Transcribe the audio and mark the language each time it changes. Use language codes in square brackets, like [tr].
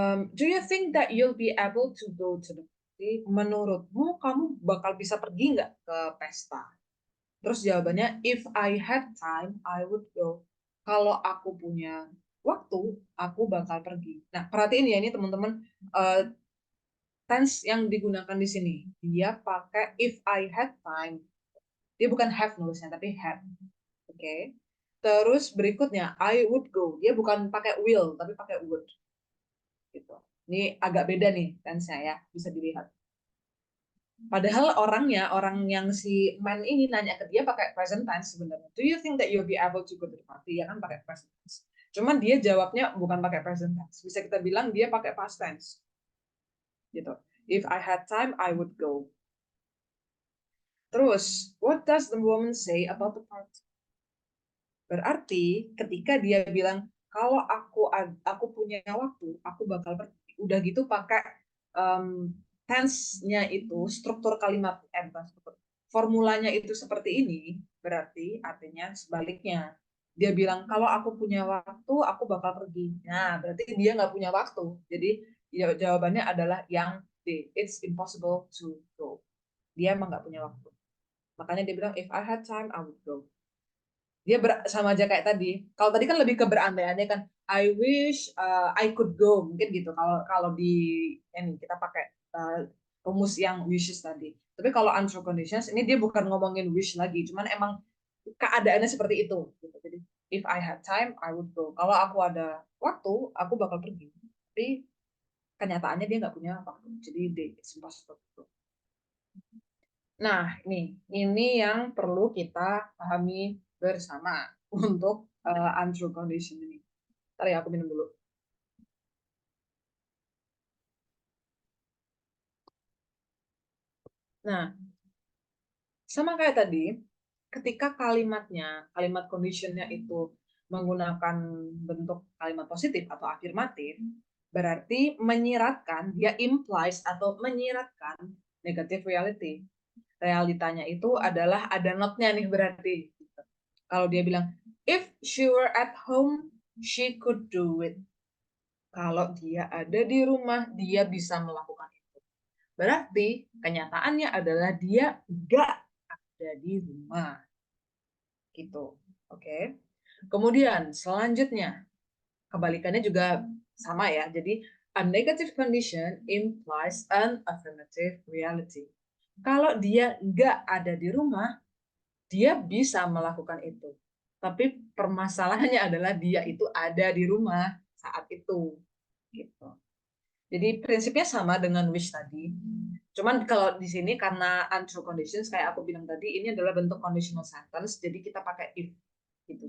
[en] Do you think that you'll be able to go to the party? [id] Menurutmu kamu bakal bisa pergi nggak ke pesta? Terus jawabannya, [en] if I had time, I would go. [id] Kalau aku punya waktu, aku bakal pergi. Nah, perhatiin ya ini teman-teman, tense yang digunakan di sini. Dia pakai [en] if I had time. [id] Dia bukan have nulisnya, tapi had. Oke. Okay. Terus berikutnya, [en] I would go. [id] Dia bukan pakai will, tapi pakai would. Gitu. Ini agak beda nih tense-nya ya, bisa dilihat. Padahal orang yang si man ini nanya ke dia pakai present tense sebenarnya. [en] Do you think that you'll be able to go to the party? [id] Ya kan pakai present tense. Cuman dia jawabnya bukan pakai present tense. Bisa kita bilang dia pakai past tense. Gitu. [en] If I had time, I would go. Terus, what does the woman say about the party? [id] Berarti ketika dia bilang kalau aku punya waktu, aku bakal pergi. Udah gitu pakai tense-nya itu, struktur kalimat, formulanya itu seperti ini, berarti artinya sebaliknya. Dia bilang, kalau aku punya waktu, aku bakal pergi. Nah, berarti dia nggak punya waktu. Jadi jawabannya adalah yang D. [en] It's impossible to go. [id] Dia emang nggak punya waktu. Makanya dia bilang, [en] if I had time, I would go. [id] Dia sama aja kayak tadi. Kalau tadi kan lebih ke berandai-andai kan. [en] I wish I could go, [id] mungkin gitu. Kalau di ini kita pakai rumus yang wishes tadi. Tapi kalau untrue conditions ini dia bukan ngomongin wish lagi, cuman emang keadaannya seperti itu. Gitu. [en] Jadi if I had time, I would go. [id] Kalau aku ada waktu, aku bakal pergi. Tapi kenyataannya dia nggak punya waktu. Jadi [en] it's impossible. [id] Nah, ini yang perlu kita pahami bersama untuk untrue condition ini. Ntar ya, aku minum dulu. Nah, sama kayak tadi, ketika kalimat conditionnya itu menggunakan bentuk kalimat positif atau afirmatif, berarti menyiratkan, dia implies atau menyiratkan negative reality. Realitanya itu adalah ada not-nya nih berarti. Kalau dia bilang, [en] if she were at home, she could do it. [id] Kalau dia ada di rumah, dia bisa melakukan itu. Berarti kenyataannya adalah dia nggak ada di rumah. Gitu. Oke. Kemudian selanjutnya, kebalikannya juga sama ya. [en] Jadi, a negative condition implies an affirmative reality. [id] Kalau dia nggak ada di rumah, dia bisa melakukan itu. Tapi permasalahannya adalah dia itu ada di rumah saat itu. Gitu. Jadi prinsipnya sama dengan wish tadi. Cuman kalau di sini karena untrue conditions kayak aku bilang tadi, ini adalah bentuk conditional sentence, jadi kita pakai if. Gitu.